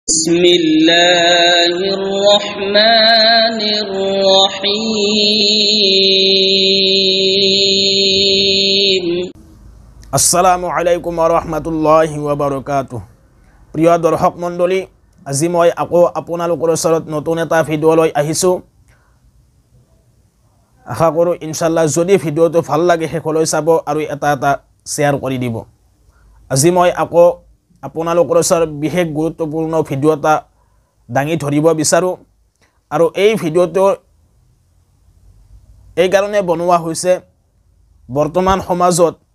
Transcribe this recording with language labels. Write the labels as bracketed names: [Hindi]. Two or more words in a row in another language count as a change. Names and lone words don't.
[Arabic] بسم الله الرحمن الرحيم السلام عليكم ورحمة الله وبركاته. [Assamese] প্রিয় দৰ্শক মণ্ডলী, আজি মই আকৌ আপোনালোকৰ ওচৰত নতুন এটা ভিডিঅ' লৈ আহিছোঁ। আশা কৰোঁ [Arabic] إن شاء الله [Assamese] যদি ভিডিঅ'টো ভাল লাগে শেষলৈ চাব আৰু এটা শ্বেয়াৰ কৰি দিব। আজি মই আকৌ আপোনালোকৰ ওচৰত বিশেষ গুৰুত্বপূৰ্ণ ভিডিঅ' এটা দাঙি ধৰিব বিচাৰোঁ আৰু এই ভিডিঅ'টো এই কাৰণে বনোৱা হৈছে বৰ্তমান সমাজত